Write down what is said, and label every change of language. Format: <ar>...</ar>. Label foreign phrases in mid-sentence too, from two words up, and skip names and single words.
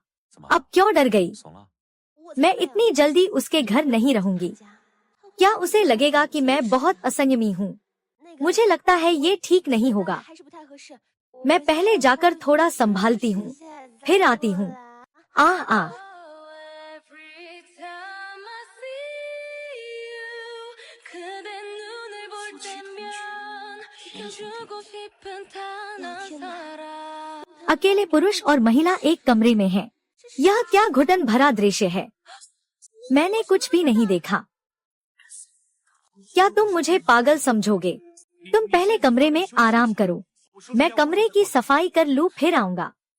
<hi>अब क्यों डर गई? मैं इतनी जल्दी उसके घर नहीं रहूंगी। क्या उसे लगेगा कि मैं बहुत असंयमी हूँ? मुझे लगता है ये ठीक नहीं होगा। मैं पहले जाकर थोड़ा संभालती हूँ, फिर आती हूँ। आ</hi> <en>Every time I see you,</en> <ko>그대 눈을 볼 때면 지켜주고 싶은 단 한 사람.</ko> <hi>अकेले पुरुष और महिला एक कमरे में हैं। यह क्या घुटन भरा दृश्य है। मैंने कुछ भी नहीं देखा। क्या तुम मुझे पागल समझोगे? तुम पहले कमरे में आराम करो, मैं कमरे की सफाई कर लूं, फिर आऊंगा।</hi>